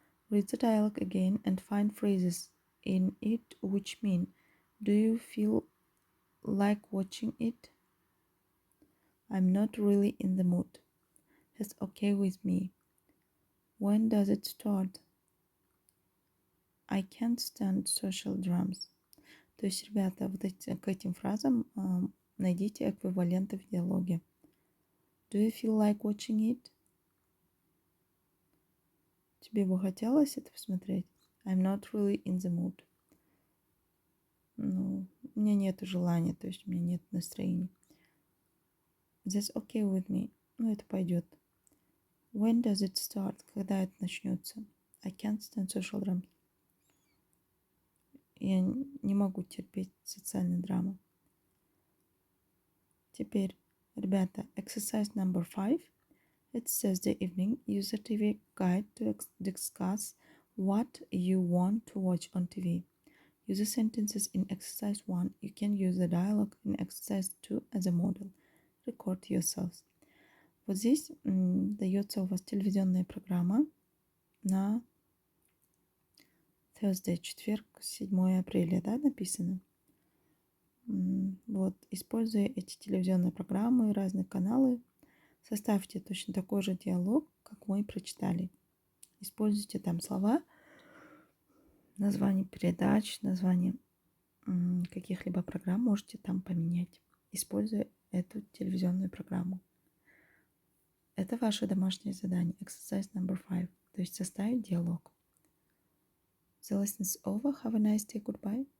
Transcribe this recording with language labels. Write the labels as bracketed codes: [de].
[en] Read the dialogue again and find phrases in it which mean, do you feel like watching it? I'm not really in the mood. That's okay with me. When does it start? I can't stand social dramas. [ru] То есть, ребята, вот к этим фразам найдите эквиваленты в диалоге. [en] Do you feel like watching it? [ru] Тебе бы хотелось это посмотреть? [en] I'm not really in the mood. [ru] Ну, у меня нет желания, то есть у меня нет настроения. [en] That's okay with me. [ru] Ну, это пойдет. [en] When does it start? [ru] Когда это начнется? [en] I can't stand social dramas. [ru] Я не могу терпеть социальные драмы. Теперь, ребята, [en] exercise number 5. It's Thursday evening. Use the TV guide to discuss what you want to watch on TV. Use the sentences in exercise 1. You can use the dialogue in exercise 2 as a model. Record yourselves. [ru] Вот здесь дается у вас телевизионная программа на Thursday, четверг, 7 апреля, да, написано. Вот, используя эти телевизионные программы, разные каналы, составьте точно такой же диалог, как мы прочитали. Используйте там слова, название передач, название каких-либо программ можете там поменять, используя эту телевизионную программу. Это ваше домашнее задание, [en] exercise number 5, [ru] то есть составить диалог. [en] The lesson is over. Have a nice day. Goodbye.